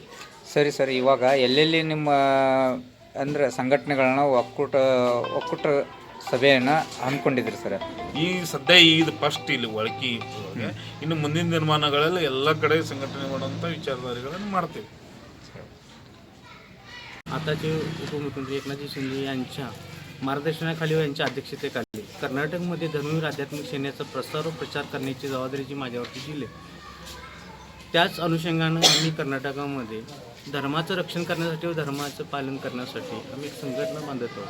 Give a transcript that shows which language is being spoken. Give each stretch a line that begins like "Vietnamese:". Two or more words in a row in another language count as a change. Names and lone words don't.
Kannada: ಸರಿ ಸರಿ, ಇವಾಗ ಎಲ್ಲೆಲ್ಲಿ ನಿಮ್ಮ ಅಂದರೆ ಸಂಘಟನೆಗಳನ್ನ ಒಕ್ಕೂಟ ಸಭೆಯನ್ನು ಹಮ್ಮಿಕೊಂಡಿದ್ರಿ ಸರ್? ಈ ಸದ್ಯ ಇದು ಫಸ್ಟ್ ಇಲ್ಲಿ ಒಳಕಿ. ಇನ್ನು ಮುಂದಿನ ನಿರ್ಮಾಣಗಳಲ್ಲಿ ಎಲ್ಲ ಕಡೆ संघटने ಮಾಡುವಂಥ विचारधारेಗಳನ್ನು ಮಾಡ್ತೀವಿ.
Marathi: आताचे उपमुख्यमंत्री एकनाथ शिंदे यांच्या मार्गदर्शनाखाली व यांच्या अध्यक्षतेखाली कर्नाटकमध्ये धर्मवीर आध्यात्मिक सेनेचा प्रसार व प्रचार करण्याची जबाबदारी जी माझ्यावरती दिली. त्याच अनुषंगानं आम्ही कर्नाटकामध्ये धर्माचं रक्षण करण्यासाठी व धर्माचं पालन करण्यासाठी आम्ही एक संघटना बांधत आहोत.